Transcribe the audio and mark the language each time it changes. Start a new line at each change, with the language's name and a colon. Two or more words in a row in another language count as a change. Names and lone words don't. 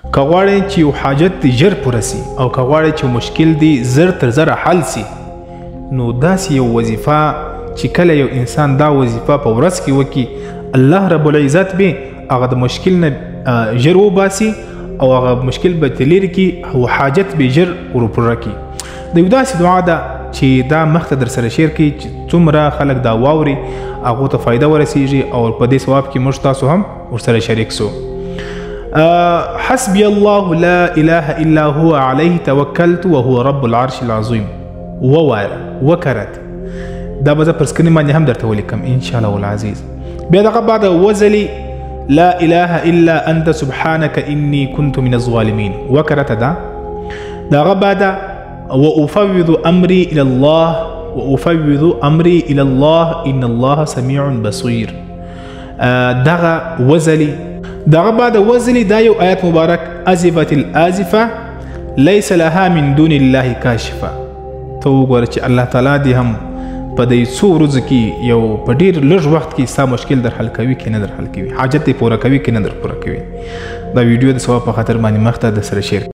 Pashto: که غواړئ چې یو حاجت دی ژر پوره سي او که غواړئ چې مشکل دی زر تر زره حل سي نو داسې یو وظیفه چې کله یو انسان دا وظیفه په ورځ کې وکړي الله رب العزت به هغه د مشکل نه ژر وباسي او هغه مشکل به ترې لرې کړي او حاجت به ژر ورپوره کړي. د یو داسې دعا ده چې دا مخته در سره شیر کړي چې څومره خلک دا واوري هغو ته فایده ورسیږي او په دې ثواب کې موږ تاسو هم ورسره شریک سو.
Arabic: حسبي الله لا اله الا هو عليه توكلت وهو رب العرش العظيم
Pashto: وکرت دا به زه پر سکرین باندې هم درته ولیکم
Arabic: ان شاء الله العزیز.
Pashto: بیا دغه بعد وزلي
Arabic: لا اله الا انت سبحانك اني كنت من الظالمين
Pashto: وکرت دغه بعد
Arabic: وافوض امري الى الله ان الله سميع بصير.
Pashto: دغه وزلي دغه بعد وزلي دا یو آیت مبارک
Arabic: ازفت الازفه ليس لها من دون الله کاشفه.
Pashto: ته وګوره چې الله تعالی دې هم په دې څو ورځو کې یو په ډېر لږ وخت کې ستا مشکل در حل کوي که نه در حل کوي، حاجت دې پوره کوي که نه در پوره کوي. دا ویډیو د ثواب په خاطر باندې مخته د سره شیر